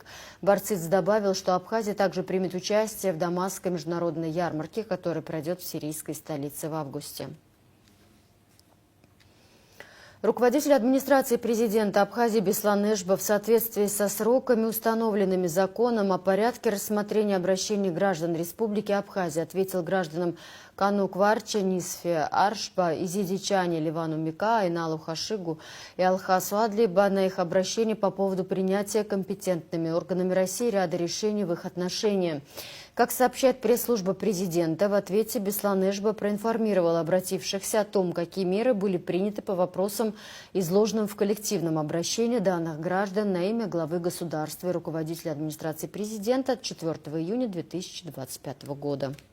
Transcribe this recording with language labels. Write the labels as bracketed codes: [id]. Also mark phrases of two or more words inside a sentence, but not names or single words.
[ru] Барциц добавил, что Абхазия также примет участие в Дамасской международной ярмарке, которая пройдет в сирийской столице в августе. Руководитель администрации президента Абхазии Беслан Эшба в соответствии со сроками, установленными законом о порядке рассмотрения обращений граждан Республики Абхазия, ответил гражданам Кану Кварча, Нисфе Аршба, Изидичане, Ливану Мика, Иналу Хашигу и Алхасу Адлиба на их обращение по поводу принятия компетентными органами России ряда решений в их отношении. Как сообщает пресс-служба президента, в ответе Беслан Эшба проинформировал обратившихся о том, какие меры были приняты по вопросам, изложенным в коллективном обращении данных граждан на имя главы государства и руководителя администрации президента от 4 июня 2025 года.